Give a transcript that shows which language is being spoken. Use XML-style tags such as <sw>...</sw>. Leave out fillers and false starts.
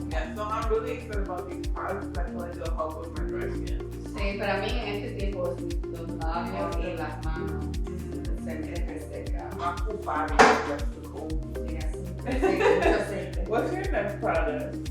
<en>Yeah, so I'm really excited about these products. I feel like they'll help with my dry skin.</en> <es>Sí, para mí en este tiempo los labios y las manos se me reseca.</es> <en>My whole body is just the cold.</en> <es>Sí, así. Mucho aceite.</es> <en>What's your next product?</en>